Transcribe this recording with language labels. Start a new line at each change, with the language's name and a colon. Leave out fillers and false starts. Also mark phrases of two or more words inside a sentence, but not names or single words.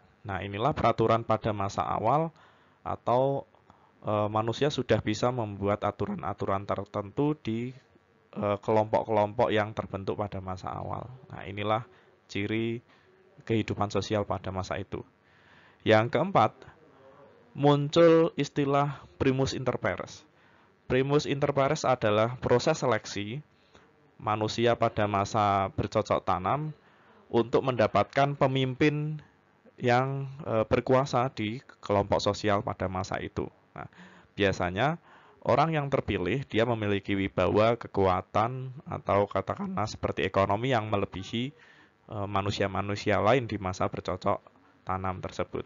Indonesian: Nah, inilah peraturan pada masa awal atau manusia sudah bisa membuat aturan-aturan tertentu di kelompok-kelompok yang terbentuk pada masa awal. Nah, inilah ciri kehidupan sosial pada masa itu. Yang keempat, muncul istilah
Latin: primus inter pares. Primus inter pares
Indonesian: adalah proses seleksi manusia pada masa bercocok tanam untuk mendapatkan pemimpin yang berkuasa di kelompok sosial pada masa itu. Nah, biasanya orang yang terpilih dia memiliki wibawa, kekuatan, atau katakanlah seperti ekonomi yang melebihi manusia-manusia lain di masa bercocok tanam tersebut.